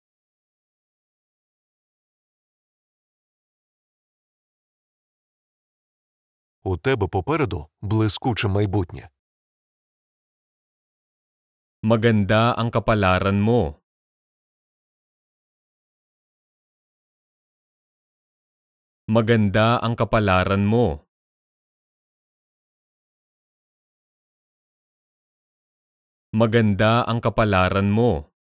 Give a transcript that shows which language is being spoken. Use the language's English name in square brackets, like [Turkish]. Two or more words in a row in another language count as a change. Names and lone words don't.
[Ukrainian] У тебе попереду блискуче майбутнє. [Filipino] Maganda ang kapalaran mo. Maganda ang kapalaran mo. Maganda ang kapalaran mo.